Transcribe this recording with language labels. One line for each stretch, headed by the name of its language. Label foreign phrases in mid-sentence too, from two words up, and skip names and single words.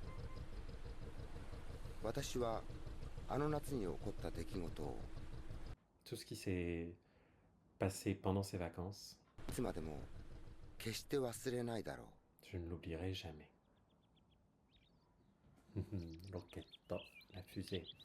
Japanese: 私はあの夏に起こった出来事を
French: Tout ce qui s'est passé pendant ces vacances,
Japanese: いつまでも決して忘れないだろう。
French: je ne l'oublierai jamais. L'enquête, la fusée.